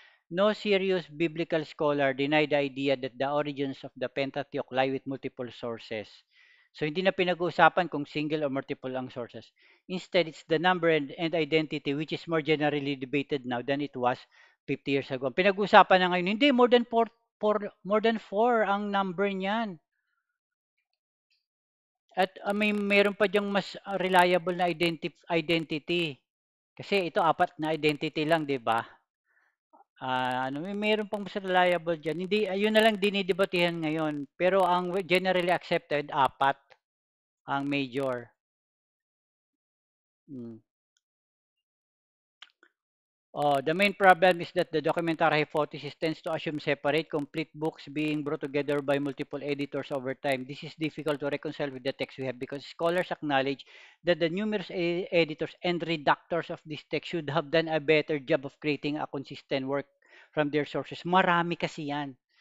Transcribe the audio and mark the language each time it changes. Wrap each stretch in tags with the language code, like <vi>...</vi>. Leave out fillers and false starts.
<en>No serious biblical scholar denied the idea that the origins of the Pentateuch lie with multiple sources.</en> <tl>So hindi na pinag-uusapan kung single or multiple ang sources.</tl> <en>Instead, it's the number and identity which is more generally debated now than it was 50 years ago.</en> <tl>Ang pinag-uusapan na ngayon, hindi, more than four ang number niyan. At meron pa diyang mas reliable na identity. Kasi ito, apat na identity lang, di ba? Meron pang mas reliable diyan. Hindi, ayun na lang dinidebatehan ngayon. Pero ang generally accepted, apat ang major. Mm.</tl> <en>The main problem is that the documentary hypothesis tends to assume separate, complete books being brought together by multiple editors over time. This is difficult to reconcile with the text we have because scholars acknowledge that the numerous editors and redactors of this text should have done a better job of creating a consistent work from their sources.</en> <tl>Marami kasi yan.</tl>